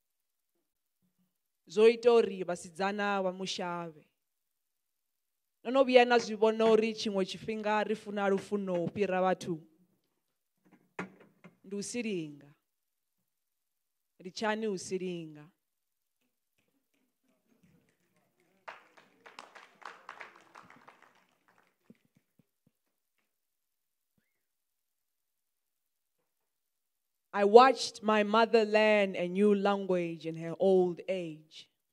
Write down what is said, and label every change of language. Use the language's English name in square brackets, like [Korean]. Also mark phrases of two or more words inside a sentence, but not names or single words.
[Venda] Zwo ita uri vhasidzana vha mu shavhe. No no vhuya na zwi vhona uri tshiṅwe tshifhinga ri funa lufuno u fhira vhathu. Ndi u silinga. Ri tshani u silinga. [English] I watched my mother learn a new language in her old age.